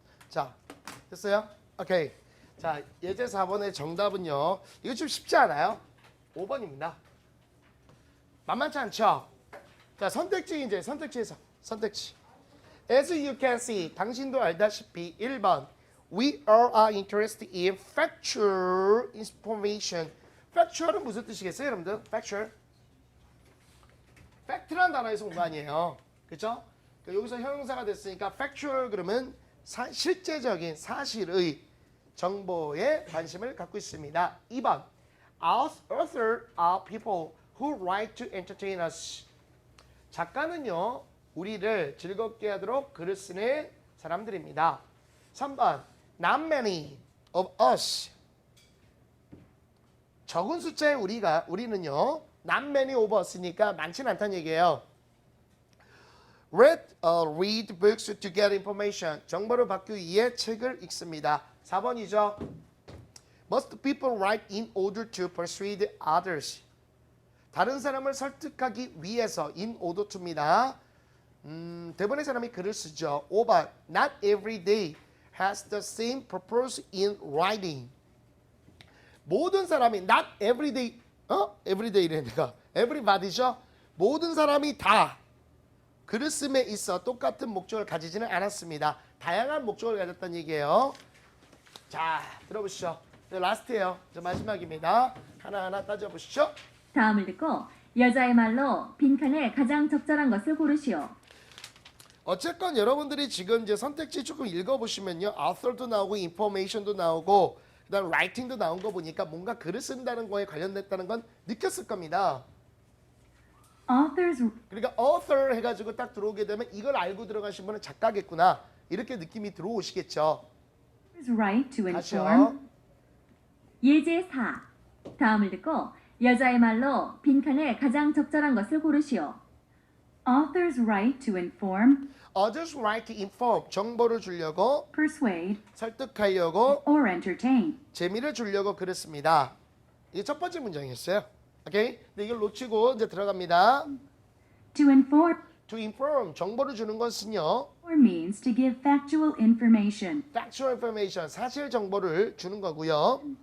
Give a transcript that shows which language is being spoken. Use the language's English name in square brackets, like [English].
[Korean] 자, 됐어요? 오케이. 자, 예제 4번의 정답은요. 이거 좀 쉽지 않아요? 5번입니다. 만만치 않죠? 자, 선택지에서 선택지. [English] As you can see, [Korean] 당신도 알다시피 [English] 1번 We all are interested in factual information. [Korean] factual은 무슨 뜻이겠어요, 여러분들? factual. fact라는 단어에서 온 거 아니에요. 그렇죠? 여기서 형용사가 됐으니까 factual 그러면 실제적인 사실의 정보에 관심을 갖고 있습니다. [English] 2번 Authors are people who write to entertain us. [Korean] 작가는요, 우리를 즐겁게 하도록 글을 쓰는 사람들입니다. [English] 3번 Not many of us. [Korean] 적은 숫자의 우리는요, [English] not many of us [Korean] 니까 많지는 않다는 얘기예요. [English] Read books to get information. [Korean] 정보를 받기 위해 책을 읽습니다. 4번이죠. [English] Most people write in order to persuade others. [Korean] 다른 사람을 설득하기 위해서 in order to입니다. 대부분의 사람이 글을 쓰죠. [English] 5번 Not every day has the same purpose in writing. [Korean] 모든 사람이 [English] not every day [Korean] everyday래 내가 everybody죠. 모든 사람이 다 글을 씀에 있어 똑같은 목적을 가지지는 않았습니다. 다양한 목적을 가졌다는 얘기예요. 자, 들어보시죠. 라스트예요. 마지막입니다. 하나하나 따져보시죠. 다음을 듣고 여자의 말로 빈칸에 가장 적절한 것을 고르시오. 어쨌건 여러분들이 지금 이제 선택지 조금 읽어보시면요. author도 나오고 information도 나오고 그다음 writing도 나온 거 보니까 뭔가 글을 쓴다는 거에 관련됐다는 건 느꼈을 겁니다. [English] Authors [Korean] 그러니까 author 해가지고 딱 들어오게 되면 이걸 알고 들어가신 분은 작가겠구나. 이렇게 느낌이 들어오시겠죠. [English] write to [Korean] 다시요. [English] inform. [Korean] 예제 4. 다음을 듣고 여자의 말로 빈칸에 가장 적절한 것을 고르시오. [English] Authors write to inform, Others write to inform. [Korean] 정보를 주려고, [English] persuade, [Korean] 설득하려고, [English] or entertain. [Korean] 재미를 주려고 그랬습니다. 이게 첫 번째 문장이었어요. 오케이? 근데 이걸 놓치고 이제 들어갑니다. [English] To inform To inform. [Korean] 정보를 주는 것은요. [English] means to give factual information. factual information. [Korean] 사실 정보를 주는 거고요.